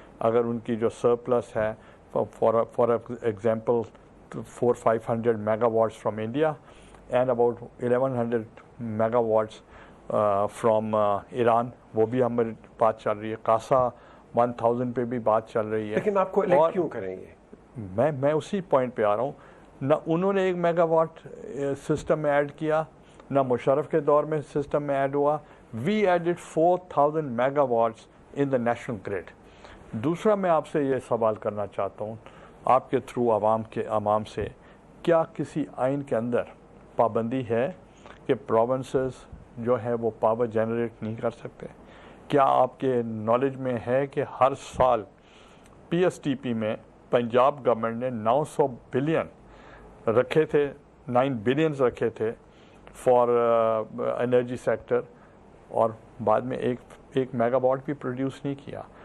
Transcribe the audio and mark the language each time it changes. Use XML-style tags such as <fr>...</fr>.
<ur>اگر ان کی جو سرپلس ہے</ur> <en>for example 400-500 megawatts from India and about 1100 megawatts from Iran,</en> <ur>وہ بھی ہماری بات چل رہی ہے. کاسا 1000 پہ بھی بات چل رہی ہے. لیکن آپ کو الیکٹ کیوں کریں گے؟ میں اسی پوائنٹ پہ آ رہا ہوں. نہ انہوں نے 1 میگا واٹ سسٹم میں ایڈ کیا, نہ مشرف کے دور میں سسٹم میں ایڈ ہوا.</ur> <en>We added 4000 megawatts in the national grid.</en> <ur>دوسرا میں آپ سے یہ سوال کرنا چاہتا ہوں آپ کے تھرو عوام سے, کیا کسی آئین کے اندر پابندی ہے کہ پروونسز جو ہے وہ پاور جنریٹ نہیں کر سکتے؟ کیا آپ کے نالج میں ہے کہ ہر سال PSTP میں پنجاب گورنمنٹ نے 900 بلین رکھے تھے, 9 بلینز رکھے تھے</ur> <en>for energy sector,</en> <ur>اور بعد میں ایک میگا واٹ بھی پروڈیوس نہیں کیا.</ur>